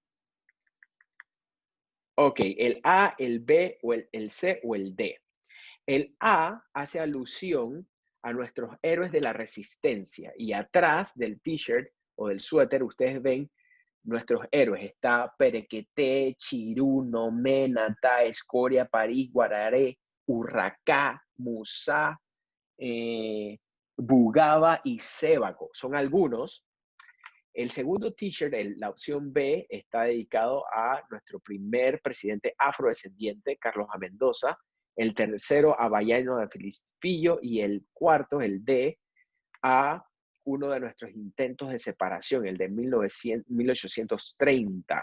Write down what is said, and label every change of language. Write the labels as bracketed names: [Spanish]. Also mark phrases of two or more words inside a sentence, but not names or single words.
[Spanish] Ok, el A, el B, o el C o el D. El A hace alusión a nuestros héroes de la resistencia y atrás del t-shirt o del suéter ustedes ven nuestros héroes. Está Perequeté, Chirú, Nomé, Natá, Escoria, París, Guararé, Urracá, Musá, Bugaba y Sébaco. Son algunos. El segundo t-shirt, la opción B, está dedicado a nuestro primer presidente afrodescendiente, Carlos A. Mendoza. El tercero, a Bayano de Filispillo. Y el cuarto, el D, a uno de nuestros intentos de separación, el de 1830.